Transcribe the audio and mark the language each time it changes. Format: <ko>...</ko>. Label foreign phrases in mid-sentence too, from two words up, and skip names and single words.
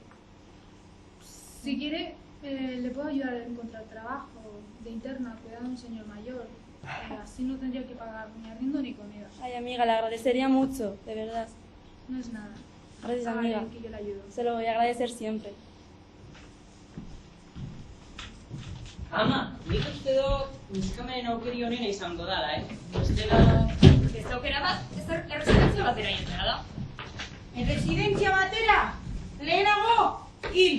<es>Si quiere, le puedo ayudar a encontrar trabajo de interna, cuidando a un señor mayor. Así no tendría que pagar ni arriendo ni comida. Ay, amiga, le agradecería mucho, de verdad. No es nada. Gracias, Hágale, amiga. que yo le ayudo. Se lo voy a agradecer siempre.</es> <eu>Ama, nik uste dut neskamen aukeri honena izango dala, Bestela... Ez aukera bat, ez erresidentzia batera jentzera da. Erresidentzia batera, lehenago, hil!</eu>